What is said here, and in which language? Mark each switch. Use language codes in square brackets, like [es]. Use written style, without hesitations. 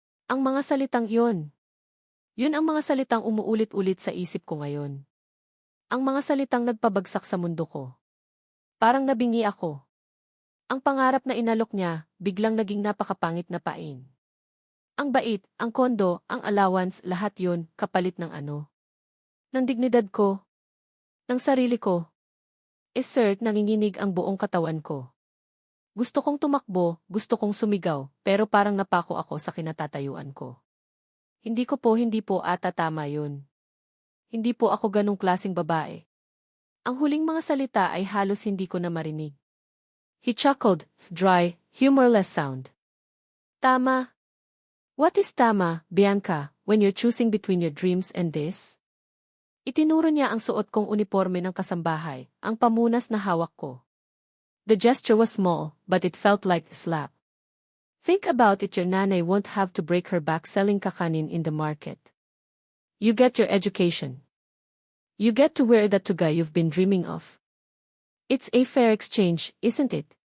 [tl] Ang mga salitang yun. Yun ang mga salitang umuulit-ulit sa isip ko ngayon. Ang mga salitang nagpabagsak sa mundo ko. Parang nabingi ako. Ang pangarap na inalok niya, biglang naging napakapangit na pain. Ang bait, ang kondo, ang allowance, lahat yun, kapalit ng ano. Ng dignidad ko. Ng sarili ko. Sir, nanginginig ang buong katawan ko. Gusto kong tumakbo, gusto kong sumigaw, pero parang napako ako sa kinatatayuan ko. Hindi po ata tama yun. Hindi po ako ganong klaseng babae. Ang huling mga salita ay halos hindi ko na marinig. [en] He chuckled, dry, humorless sound. Tama. What is tama, Bianca, when you're choosing between your dreams and this? [tl] Itinuro niya ang suot kong uniforme ng kasambahay, ang pamunas na hawak ko. [en] The gesture was small, but it felt like a slap. Think about it, your nanay won't have to break her back selling kakanin in the market. You get your education. You get to wear that toga you've been dreaming of. It's a fair exchange, isn't it?